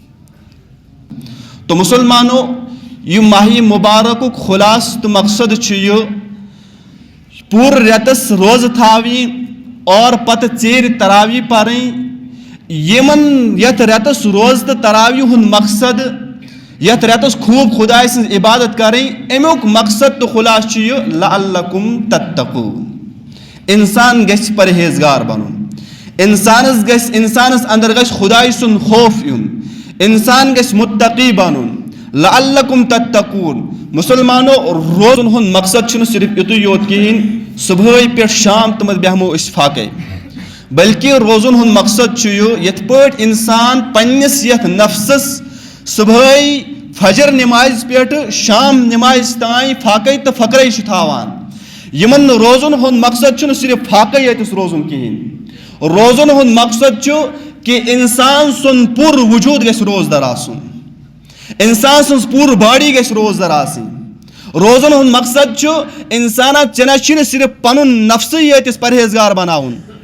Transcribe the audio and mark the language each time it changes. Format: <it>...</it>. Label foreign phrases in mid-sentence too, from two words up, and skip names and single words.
<ks>تو مسلمانو یہ ماہ مبارک خلاص تو مقصد یہ پور ریتس روز تھاوی اور پتہ ژیر تراوی پریں یمن یت ریتس روز تو تراوی ہند مقصد یت ریتس خوب خدائے سن عبادت کریں امیک مقصد تو خلاص یہ</ks> <ar>لعلکم تتقون</ar> <ks>انسان گژھِ پرہیزگار بنن انسانس اندر گژھِ خدائے سن خوف یُن انسان گژھِ متقی بنن</ks> <ar>لعلکم تتقون</ar> <ks>مسلمانو روزن ہند مقصد چھُنہٕ صرف یُتُے یوت کہین صبح پہ شام تمت بیہمو اس فاقے بلکہ روزن ہند مقصد چھُ یہ یت پٲٹھۍ انسان پننس یت نفسس صبح فجر نماز پہ شام نماز تائیں فاقے تو فقرے چھ تھاوان یمن روزن ہند مقصد چھُنہٕ صرف فاقے یتس روزن کہین روزن ہند مقصد چھُ کہ انسان سن پور وجود گژھِ روزدار آسن انسان سن پور باڈی گژھِ روزدار آسن روزن ہند مقصد چھُ انسان ژےٚ چھُنہٕ صرف پنن نفسٕے ییتس پرہیزگار بناوُن</ks>